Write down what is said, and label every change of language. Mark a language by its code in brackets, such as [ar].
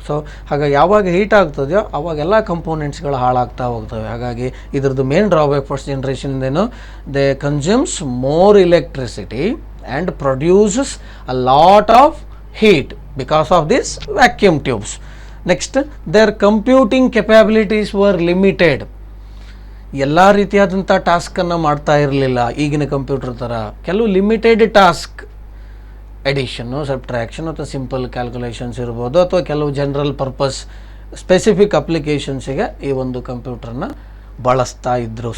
[kn] So ಹಾಗಾಗಿ ಯಾವಾಗ heat ಆಗ್ತದೆಯೋ ಅವಾಗೆಲ್ಲ ಕಂಪೋನೆಂಟ್ಸ್ಗಳು ಹಾಳಾಗ್ತಾ ಹೋಗ್ತವೆ. ಹಾಗಾಗಿ ಇದ್ರದ್ದು main drawback first ಜನ್ರೇಷನ್ದೇನು, [en] They consumes more electricity and produces a lot of heat because of this vacuum tubes. Next, their computing capabilities were limited. [kn] ಎಲ್ಲ ರೀತಿಯಾದಂಥ ಟಾಸ್ಕನ್ನು ಮಾಡ್ತಾ ಇರಲಿಲ್ಲ ಈಗಿನ ಕಂಪ್ಯೂಟರ್ ಥರ. ಕೆಲವು ಲಿಮಿಟೆಡ್ ಟಾಸ್ಕ್, ಎಡಿಷನ್ನು, ಸಬ್ಟ್ರಾಕ್ಷನ್ ಅಥವಾ ಸಿಂಪಲ್ ಕ್ಯಾಲ್ಕುಲೇಷನ್ಸ್ ಇರ್ಬೋದು, ಅಥವಾ ಕೆಲವು ಜನರಲ್ ಪರ್ಪಸ್ ಸ್ಪೆಸಿಫಿಕ್ ಅಪ್ಲಿಕೇಶನ್ಸಿಗೆ ಈ ಒಂದು ಕಂಪ್ಯೂಟರ್ನ ಬಳಸ್ತಾ ಇದ್ದರು.